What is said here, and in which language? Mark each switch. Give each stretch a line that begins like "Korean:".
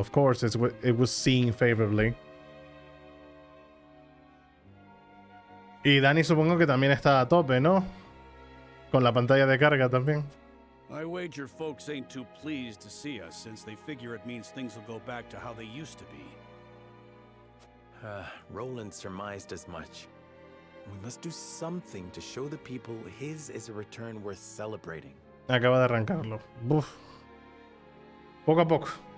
English: Of course, it was seen favorably.
Spanish: Y Dani supongo que también está a tope, ¿no? Con la pantalla de carga también.
English: I wager folks ain't too pleased to see us, since they figure it means things will go back to how they used to be. Roland surmised as much. We must do something to show the people his is a return worth celebrating.
Spanish: Acaba de arrancarlo. Buf. Poco a poco.